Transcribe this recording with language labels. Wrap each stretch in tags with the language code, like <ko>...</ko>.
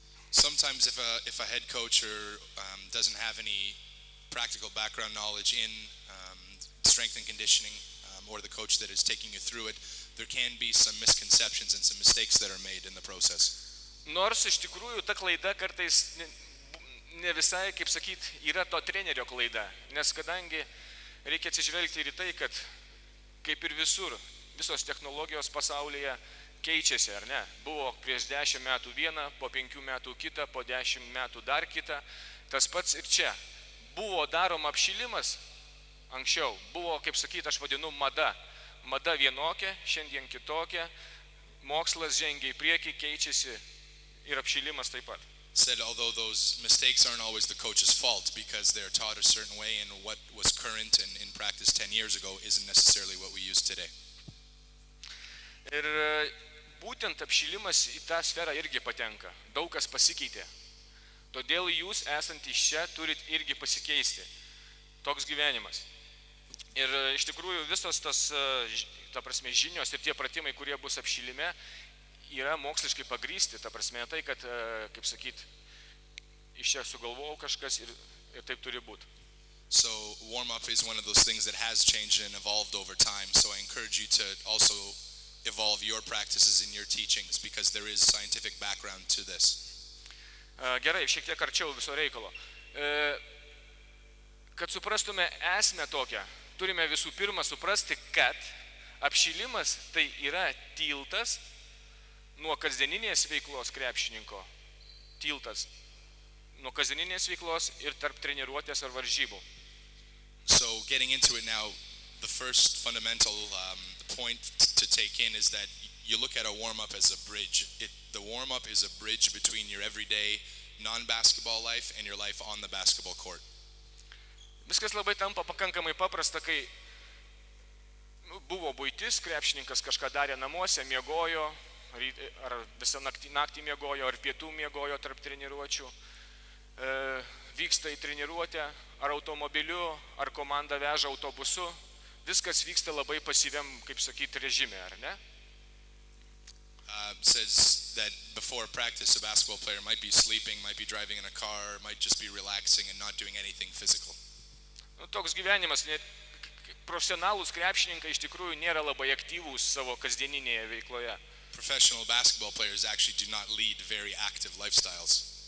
<en>Sometimes if a head coach doesn't have any practical background knowledge in strength and conditioning, or the coach that is taking you through it, there can be some misconceptions and some mistakes that are made in the process.</en> <lt>Nors iš tikrųjų ta klaida kartais ne visai, kaip sakyt, yra to trenerio klaida, nes kadangi reikia atsižvelgti ir į tai, kad kaip ir visur, visos technologijos pasaulyje keičiasi, ar ne? Buvo prieš 10 metų viena, po 5 metų kita, po 10 metų dar kita. Tas pats ir čia. Buvo daroma apšilimas anksčiau, buvo, kaip sakyt, aš vadinu mada. Mada vienokia, šiandien kitokia, mokslas žengia į priekį, keičiasi ir apšilimas taip pat.</lt> <en>Said although those mistakes aren't always the coach's fault because they're taught a certain way and what was current and in practice 10 years ago isn't necessarily what we use today.</en> <lt>Ir būtent apšilimas į tą sferą irgi patenka. Daug kas pasikeitė. Todėl jūs esantys čia turit irgi pasikeisti. Toks gyvenimas. Ir iš tikrųjų visos tas, ta prasme, žinios ir tie pratimai, kurie bus apšilime, yra moksliškai pagrįsti. Ta prasme, tai, kad, kaip sakyt, iš čia sugalvojau kažkas ir taip turi būti.</lt> <en>So warm-up is one of those things that has changed and evolved over time. So I encourage you to also evolve your practices and your teachings because there is scientific background to this.</en> <lt>Gerai, šiek tiek arčiau viso reikalo. Kad suprastume esmę tokią, turime visų pirma suprasti, kad apšilimas tai yra tiltas nuo kasdieninės veiklos krepšininko. Tiltas nuo kasdieninės veiklos ir tarp treniruotės ar varžybų.</lt> <en>So getting into it now, the first fundamental point to take in is that you look at a warm-up as a bridge. The warm-up is a bridge between your everyday non-basketball life and your life on the basketball court.</en> <lt>Viskas labai tampa pakankamai paprasta, kai buvo buitis, krepšininkas kažką darė namuose, miegojo, ar visą naktį miegojo, ar pietų miegojo tarp treniruočių, vyksta į treniruotę, ar automobiliu, ar komanda veža autobusu, viskas vyksta labai pasyviam, kaip sakyti, režime, ar ne?</lt> <en>Says that before practice, a basketball player might be sleeping, might be driving in a car, might just be relaxing and not doing anything physical.</en> <lt>Toks gyvenimas, profesionalūs krepšininkai iš tikrųjų nėra labai aktyvūs savo kasdieninėje veikloje.</lt> <en>Professional basketball players actually do not lead very active lifestyles.</en>